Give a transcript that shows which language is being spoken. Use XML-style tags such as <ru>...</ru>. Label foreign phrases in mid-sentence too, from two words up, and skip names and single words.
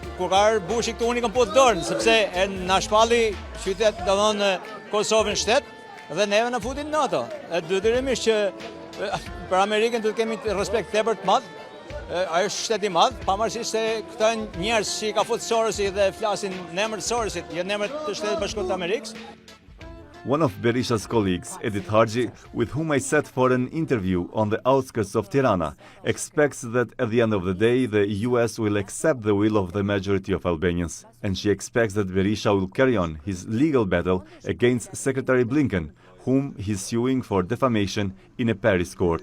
<sq>Kur ka Bushi këtu unë kam po të dorën, sepse na shpalli qytet, domthonë Kosovën shtet dhe neve na futin në NATO. Detyrimisht që për Amerikën duhet kemi respekt tepër të madh. Ajo është shtet i madh, pavarësisht se këta njerëz që ka futur Sorosi dhe flasin në emër të Sorosit, jo në emër të Shtetit Bashkuar të Amerikës.</sq> <en>One of Berisha's colleagues, Edith Harji, with whom I sat for an interview on the outskirts of Tirana, expects that at the end of the day the US will accept the will of the majority of Albanians, and she expects that Berisha will carry on his legal battle against Secretary Blinken, whom he's suing for defamation in a Paris court.</en>